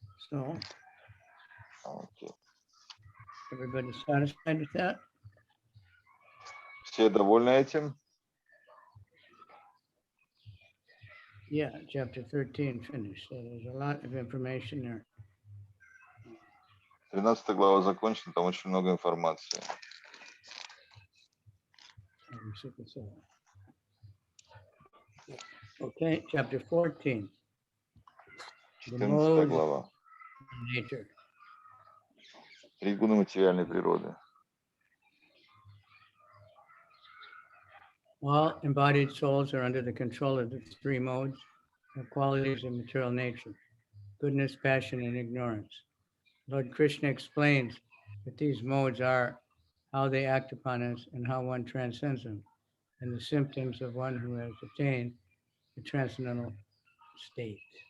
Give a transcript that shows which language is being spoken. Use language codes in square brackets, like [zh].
[en] So, everybody satisfied with that? [ru] Все довольны этим? [en] Yeah, chapter 13 finished. So there's a lot of information there. [ru] 13 глава закончена, там очень много информации. [en] Okay, chapter 14. [ru] 14 глава. [en] Nature. [ru] Три гуна материальной природы. [en] All embodied souls are under the control of the three modes of qualities of material nature: goodness, passion, and ignorance. Lord Krishna explains that these modes are, how they act upon us, and how one transcends them, and the symptoms of one who has attained the transcendental state.